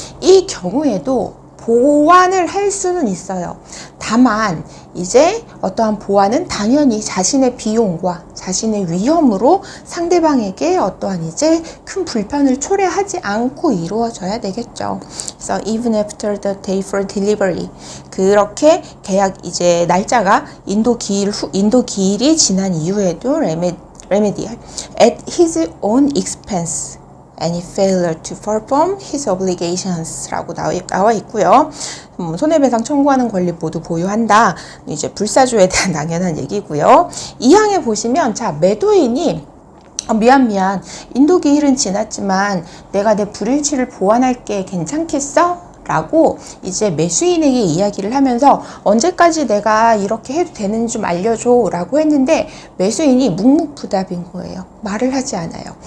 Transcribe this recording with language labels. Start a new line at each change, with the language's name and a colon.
Korean: 이 경우에도 보완을 할 수는 있어요. 다만 이제 어떠한 보완은 당연히 자신의 비용과 자신의 위험으로 상대방에게 어떠한 이제 큰 불편을 초래하지 않고 이루어져야 되겠죠.
English: 그래서 even after the day for delivery,
Korean: 그렇게 계약 이제 날짜가 인도 기일이 지난 이후에도
English: remedy at his own expense, any failure to perform his obligations라고
Korean: 나와 있고요. 손해배상 청구하는 권리 모두 보유한다. 이제 불사조에 대한 당연한 얘기고요. 2항에 보시면 자 매도인이 미안 인도기일은 지났지만 내가 내 불일치를 보완할게 괜찮겠어? 라고 이제 매수인에게 이야기를 하면서 언제까지 내가 이렇게 해도 되는지 좀 알려줘 라고 했는데 매수인이 묵묵부답인 거예요. 말을 하지 않아요.